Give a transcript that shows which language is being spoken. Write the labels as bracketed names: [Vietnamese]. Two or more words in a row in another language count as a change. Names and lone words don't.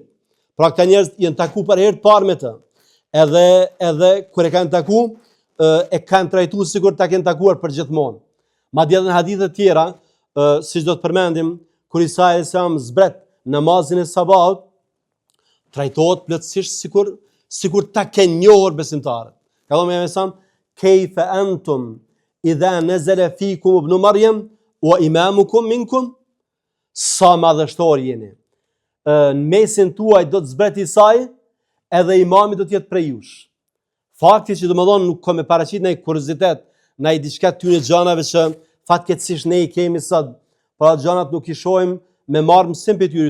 [Albanian] Pra këta njerëz janë taku për herë të parë me të. Edhe kur e kanë taku, e kanë trajtuar sikur ta kenë takuar përgjithmonë. Madje edhe në hadithe të tjera, siç do të përmendim, kur Isa [Arabic] عليه السلام [Albanian] zbret namazin e sabahut, trajtohet plotësisht sikur ta kenë njohur besimtarët. Ka thënë me sa [Arabic] كيف أنتم إذا نزل فيكم ابن مريم وإمامكم منكم, [Albanian] sa madhështor jeni. Në mesin tuaj do të zbret Isai, edhe imami do të jetë prej jush. Fakti që domethënë nuk ka me paraqit në kuriozitet, në diçka ty në gjanave që fatkeqësisht ne i kemi sot, pra gjanat nuk i shohim me marrë mësim për tyri.